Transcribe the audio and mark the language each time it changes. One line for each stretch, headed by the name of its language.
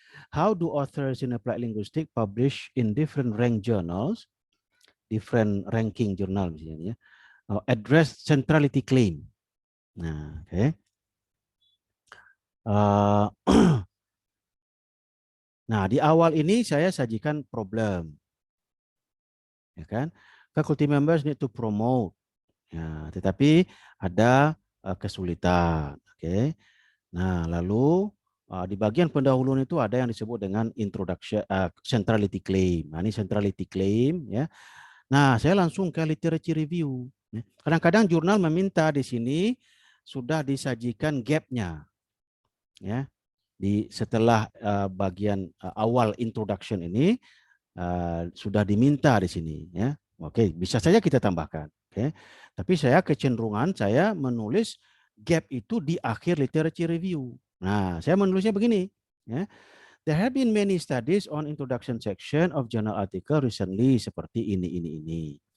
English: How do authors in applied linguistics publish in different rank journals, different ranking journal misalnya, address centrality claim.
Indonesian: Nah, oke. Nah, di awal ini saya sajikan problem, ya kan?
English: Faculty members need to promote,
Indonesian: ya, tetapi ada kesulitan, oke? Nah, lalu di bagian pendahuluan itu ada yang disebut dengan introduction centrality claim. Nah, ini centrality claim, ya. Nah, saya langsung ke literature review. Kadang-kadang jurnal meminta di sini sudah disajikan gap-nya, ya. Setelah bagian awal introduction ini sudah diminta di sini, ya. Oke, bisa saja kita tambahkan. Oke, tapi saya kecenderungan saya menulis gap itu di akhir literature review. Nah, saya menulisnya begini, ya.
English: There have been many studies on introduction section of journal article recently
Indonesian: seperti ini.